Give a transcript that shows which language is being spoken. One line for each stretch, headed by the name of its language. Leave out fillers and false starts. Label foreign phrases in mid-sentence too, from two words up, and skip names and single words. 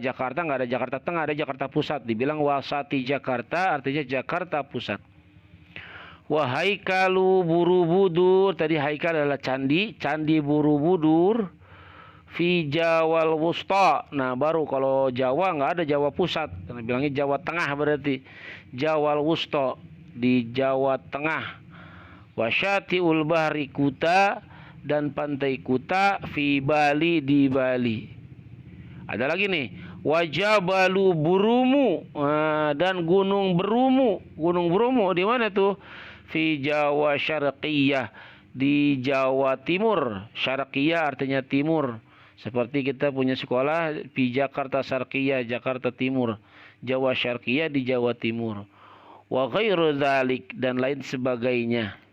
Indonesian: Jakarta nggak ada Jakarta Tengah, ada Jakarta Pusat. Dibilang wasati Jakarta, artinya Jakarta Pusat. Wahaikalu Borobudur, tadi haikal adalah candi, Candi Borobudur.
Arabic: في جاوة الوسطى.
Indonesian: Nah, baru kalau Jawa nggak ada Jawa Pusat, karena bilangnya Jawa Tengah, berarti
Arabic: جاوة الوسطى,
Indonesian: di Jawa Tengah.
Arabic: شاطئ البحر
Indonesian: Kuta, dan Pantai Kuta fi Bali di Bali. Ada lagi nih, Wajabalu Burumu dan Gunung Berumu. Gunung Berumu di mana tuh?
Arabic: في جاوة الشرقية,
Indonesian: di Jawa Timur. Syarqiyah artinya timur. Seperti kita punya sekolah di Jakarta Syarqiyah, Jakarta Timur. Jawa Syarqiyah di Jawa Timur.
Arabic: وغير ذلك
Indonesian: dan lain sebagainya.